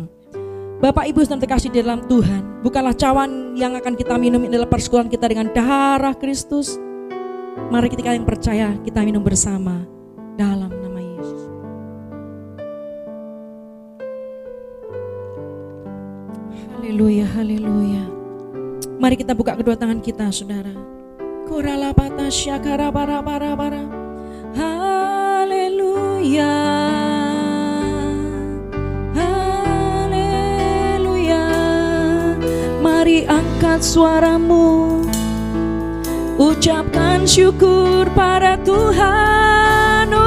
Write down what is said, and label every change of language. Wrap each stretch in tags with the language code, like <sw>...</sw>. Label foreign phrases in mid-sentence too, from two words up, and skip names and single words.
<id>Bapak Ibu yang terkasih di dalam Tuhan, bukanlah cawan yang akan kita minum ini adalah persekutuan kita dengan darah Kristus. Mari kita yang percaya kita minum bersama dalam nama Yesus. Haleluya, haleluya. Mari kita buka kedua tangan kita, saudara. Korala pata syakara bara bara bara. Haleluya. Haleluya. Mari angkat suaramu. Ucapkan syukur pada Tuhan.</id>